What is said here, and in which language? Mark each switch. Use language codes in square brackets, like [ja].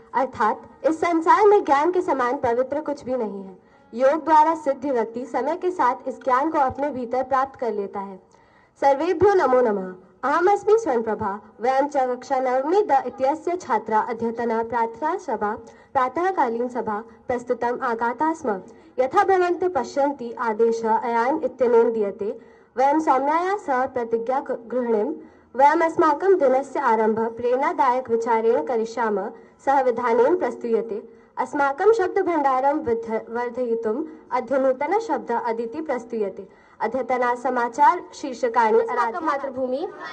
[hi] अर्थात इस संसार में ज्ञान के समान पवित्र कुछ भी नहीं है। योग द्वारा सिद्ध व्यक्ति समय के साथ इस ज्ञान को अपने भीतर प्राप्त कर लेता है। [sa] सर्वेभ्यो नमो नमः। अहमस्मि स्वयंप्रभा। वयं च कक्षा नवमी द इत्यस्य छात्रा अद्यतना प्रार्थना सभा प्रातःकालीन सभा प्रस्तुतम् आगाताः स्म। यथा भवन्तः पश्यन्ति आदेशः अयान् इत्यनेन दीयते। वयं सौम्याया सह प्रतिज्ञा गृह्णीं। वयम् अस्माकं दिनस्य आरम्भः प्रेरणादायक विचारेण करिष्यामः। सह विधानेन प्रस्तूयते। अस्माकं शब्दभण्डारं वर्धयितुम् अद्य नूतन शब्द अदिति प्रस्तूयते। अद्यतना समाचार शीर्षकाणि मातृभूमि।